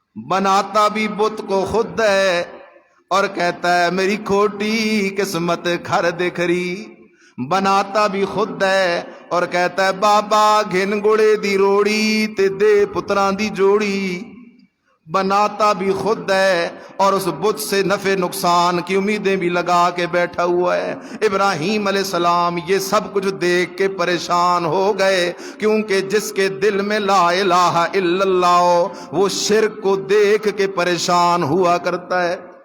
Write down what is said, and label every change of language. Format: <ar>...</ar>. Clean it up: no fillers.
<ur>بناتا بھی بت کو خود ہے اور کہتا ہے میری کھوٹی قسمت کر دے کھری. بناتا بھی خود ہے اور کہتا ہے</ur> <pa>بابا گھن گڑے دی روڑی تے دے پتران دی جوڑی.</pa> <ur>بناتا بھی خود ہے اور اس بت سے نفع نقصان کی امیدیں بھی لگا کے بیٹھا ہوا ہے. ابراہیم علیہ السلام یہ سب کچھ دیکھ کے پریشان ہو گئے، کیونکہ جس کے دل میں لا الہ الا اللہ ہو وہ شرک کو دیکھ کے پریشان ہوا کرتا ہے.</ur>